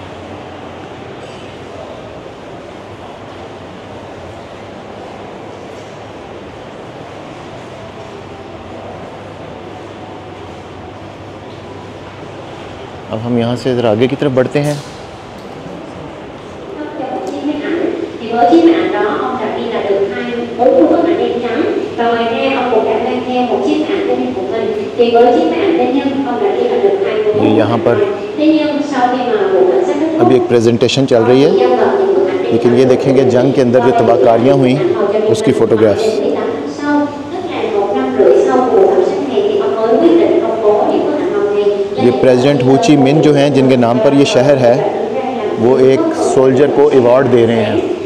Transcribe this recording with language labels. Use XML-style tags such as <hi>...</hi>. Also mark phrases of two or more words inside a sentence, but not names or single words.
<ur>اب ہم یہاں سے ذرا آگے کی طرف بڑھتے ہیں.</ur> <vi>Với chiếc ảnh đó ông đã ghi là được 4 bức ảnh đen trắng, và ngoài ra ông cũng đã mang theo một chiếc ảnh cá nhân của mình. Thì với chiếc ảnh cá nhân ông đã ghi là được 24 bức</vi> <ur>یہاں پر</ur> <vi>thế nhưng sau khi mà vụ cảnh sát kết thúc,</vi> <ur>ابھی ایک پریزنٹیشن چل رہی ہے، لیکن یہ دیکھیں گے جنگ کے اندر جو تباہکاریاں ہوئی اسکی فوٹوگرافس. یہ پریزیڈنٹ ہو چی من جو ہیں، جنکے نام پر یہ شہر ہے، وہ ایک سولجر کو ایوارڈ دے رہے ہیں.</ur>